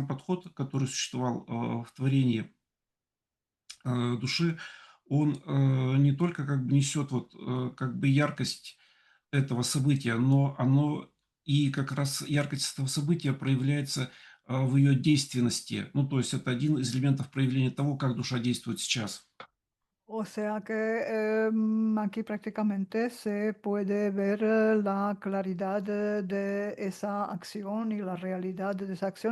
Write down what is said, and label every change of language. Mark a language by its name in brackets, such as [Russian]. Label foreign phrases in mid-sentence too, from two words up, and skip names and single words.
[Russian] подход, который существовал в творении души, он не только как бы несет вот как бы яркость этого события, но оно и как раз яркость этого события проявляется в ее действенности. Ну, то есть это один из элементов проявления того, как душа действует сейчас. [Spanish] O sea que aquí prácticamente se puede ver la claridad de esa acción y la realidad de esa acción.